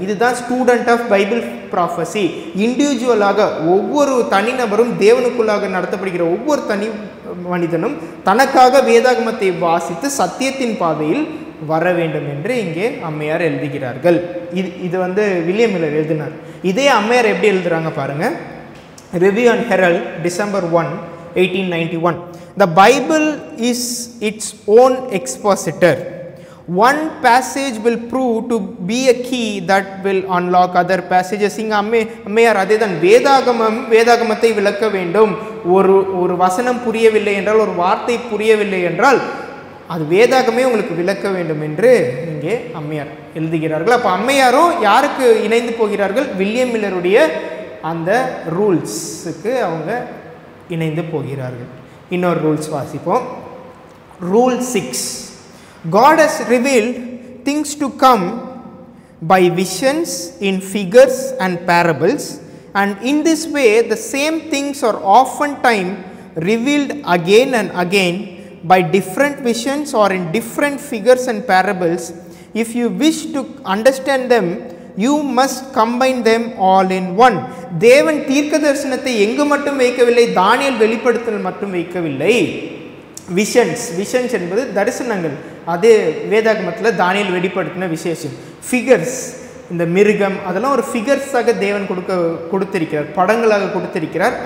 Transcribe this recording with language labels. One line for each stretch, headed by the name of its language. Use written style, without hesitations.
Tamil: இதுதான் student of Bible prophecy. இண்டிவிஜுவலாக ஒவ்வொரு தனிநபரும், தேவனுக்குள்ளாக நடத்தப்படுகிற ஒவ்வொரு தனி மனிதனும் தனக்காக வேதாகமத்தை வாசித்து சத்தியத்தின் பாதையில் வர வேண்டும் என்று இங்கே அம்மையார் எழுதுகிறார்கள். இது வில்லியம் மில்லர் எழுதினார். இதே அம்மையார் எப்படி எழுதுறாங்க பாருங்க. Review and Herald December 1 1891.
English: The Bible is its own expositor. One passage will prove to be a key that will unlock other passages.
Tamil: இங்க அம்மையார் அதேதான், வேதாகமத்தை விளக்க வேண்டும். ஒரு வசனம் புரியவில்லை என்றால், ஒரு வார்த்தை புரியவில்லை என்றால் அது வேதாகமே உங்களுக்கு விளக்க வேண்டும் என்று இங்கே அம்மையார் எழுதுகிறார்கள். அப்போ அம்மையாரும் யாருக்கு இணைந்து போகிறார்கள்? வில்லியம் மில்லருடைய அந்த ரூல்ஸுக்கு அவங்க இணைந்து போகிறார்கள். இன்னொரு ரூல்ஸ் வாசிப்போம். Rule 6.
English: God has revealed things to come by visions in figures and parables, and in this way the same things are oftentimes revealed again and again by different visions or in different figures and parables. If you wish to understand them, you must combine them all in one.
Tamil: தேவன் தீர்க்க தரிசனத்தை எங்கு மட்டும் வைக்கவில்லை, தானியேல் வெளிப்படுத்தல் மட்டும் வைக்கவில்லை. Visions என்பது தரிசனங்கள், அது வேதாகமத்தில் தானியேல் வெளிப்படுத்தின விசேஷம். ஃபிகர்ஸ், இந்த மிருகம், அதெல்லாம் ஒரு ஃபிகர்ஸாக தேவன் கொடுத்திருக்கிறார், படங்களாக கொடுத்திருக்கிறார்.